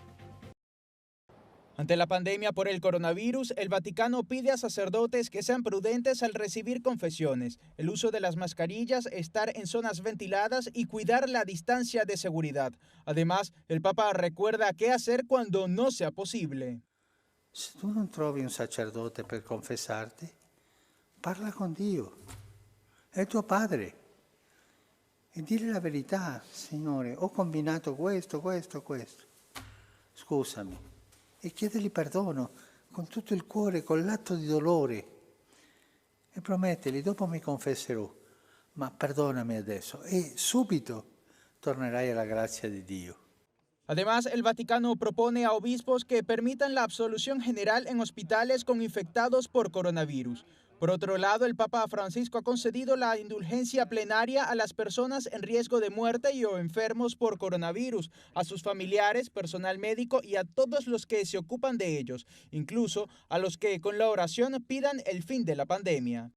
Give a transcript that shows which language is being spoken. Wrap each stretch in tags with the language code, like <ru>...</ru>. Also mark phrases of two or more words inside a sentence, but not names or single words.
<es>Ante la pandemia por el coronavirus, el Vaticano pide a sacerdotes que sean prudentes al recibir confesiones, el uso de las mascarillas, estar en zonas ventiladas y cuidar la distancia de seguridad. Además, el Papa recuerda qué hacer cuando no sea posible.</es> <it>Se tu non trovi un sacerdote per confessarti, parla con Dio, è tuo padre. E dire la verità, Signore, ho combinato questo. Scusami. E chiedergli perdono con tutto il cuore, con l'atto di dolore. E promettergli, dopo mi confesserò, ma perdonami adesso. E subito tornerai alla grazia di Dio.</it> <es>Además, el Vaticano propone a obispos que permitan la absolución general en hospitales con infectados por coronavirus. Por otro lado, el Papa Francisco ha concedido la indulgencia plenaria a las personas en riesgo de muerte y o enfermos por coronavirus, a sus familiares, personal médico y a todos los que se ocupan de ellos, incluso a los que con la oración pidan el fin de la pandemia.</es>